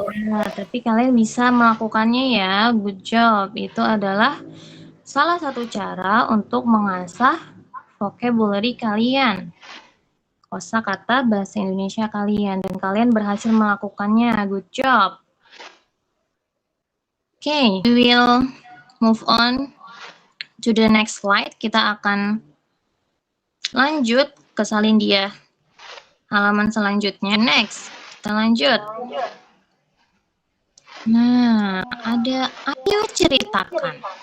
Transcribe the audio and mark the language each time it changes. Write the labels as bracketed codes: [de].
[id] Nah, tapi kalian bisa melakukannya ya, [en] good job. [id] Itu adalah salah satu cara untuk mengasah vocabulary kalian, kosakata bahasa Indonesia kalian, dan kalian berhasil melakukannya, [en] good job. Okay, we will move on to the next slide. [id] Kita akan lanjut ke Salindia. Halaman selanjutnya, next, kita lanjut. Nah, ada ayo ceritakan.